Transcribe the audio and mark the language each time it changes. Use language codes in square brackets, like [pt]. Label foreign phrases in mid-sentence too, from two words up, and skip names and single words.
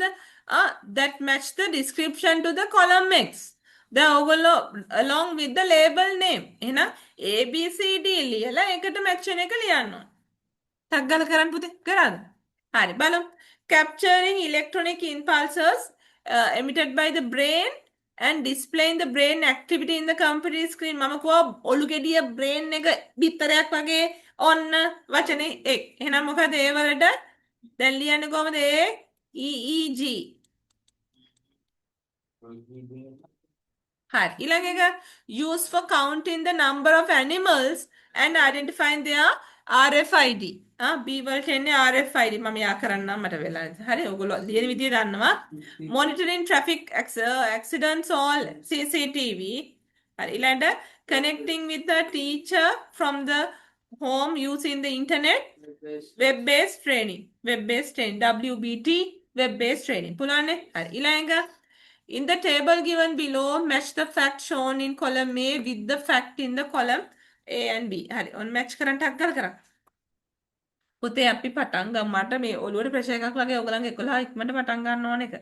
[en] that match the description to the column X. [si] දැන් ඔයගොල්ලෝ [en] along with the label name. [si] එහෙනම් A B C D ලියලා ඒකට match වෙන එක ලියන්න ඕන. ටක් ගාලා කරන්න පුතේ. කරාද? හරි බලමු. [en] capturing electronic impulses emitted by the brain and displaying the brain activity in the computer screen. [si] මම කිව්වා ඔලු ගෙඩිය brain එක බිත්තරයක් වගේ ඔන්න වචනේ එක්. එහෙනම් මොකද ඒ වලට දැන් ලියන්නේ කොහමද? EEG. හරි. ඊළඟ එක [en] used for counting the number of animals and identifying their RFID. [si] B වලට එන්නේ RFID. මම යා කරන්නම් මට වෙලා නැති. හරි. ඔයගොල්ලෝ ලියන විදිය දන්නවා. [en] Monitoring traffic accidents all CCTV. [si] හරි. [en] ඊළඟට connecting with the teacher from the home using the internet. Web based training. Web based training. WBT. Web based training. [si] පුළුවන්නේ? හරි. [en] ඊළඟ in the table given below, match the fact shown in column A with the fact in the column A and B. [si] හරි. ඔන්න match කරන්න ටක් ගාලා කරා. පුතේ අපි පටන් ගමු. මට මේ ඔළුවට ප්‍රෙෂර් එකක් වගේ ඔයගලන්ගේ 11 ඉක්මනට පටන් ගන්න ඕන එක.